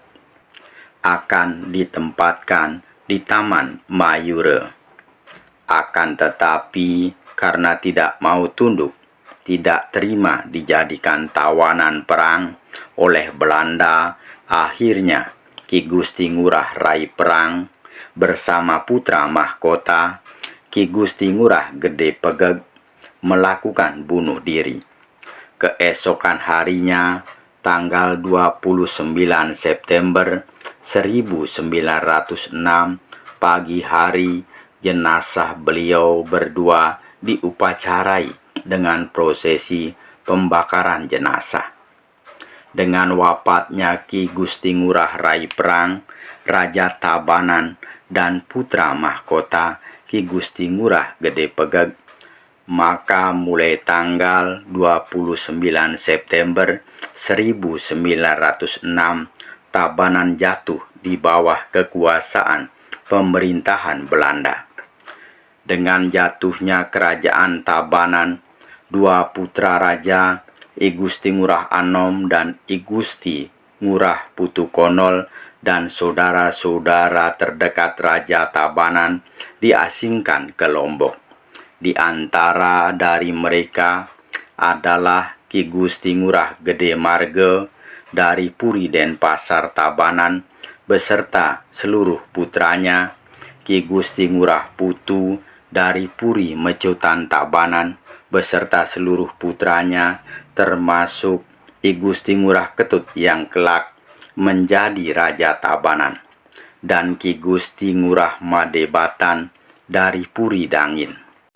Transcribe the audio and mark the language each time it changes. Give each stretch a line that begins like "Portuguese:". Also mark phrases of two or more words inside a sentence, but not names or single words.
Indonesian: Akan ditempatkan di Taman Mayura. Akan tetapi karena tidak mau tunduk, tidak terima dijadikan tawanan perang oleh Belanda, akhirnya Ki Gusti Ngurah Rai Perang bersama putra mahkota Ki Gusti Ngurah Gede Pegeg melakukan bunuh diri. Keesokan harinya, tanggal 29 September 1906 pagi hari, jenazah beliau berdua diupacarai dengan prosesi pembakaran jenazah. Dengan wafatnya Ki Gusti Ngurah Rai Perang, Raja Tabanan dan putra mahkota Ki Gusti Ngurah Gede Pegeg, maka mulai tanggal 29 September 1906 Tabanan jatuh di bawah kekuasaan pemerintahan Belanda. Dengan jatuhnya kerajaan Tabanan, dua putra raja, I Gusti Ngurah Anom dan I Gusti Ngurah Putukonol dan saudara-saudara terdekat Raja Tabanan diasingkan ke Lombok. Di antara dari mereka adalah Ki Gusti Ngurah Gede Marge dari Puri Denpasar Tabanan beserta seluruh putranya, Ki Gusti Ngurah Putu dari Puri Mecutan Tabanan beserta seluruh putranya, termasuk I Gusti Ngurah Ketut yang kelak menjadi Raja Tabanan, dan Ki Gusti Ngurah Madebatan dari Puri Dangin.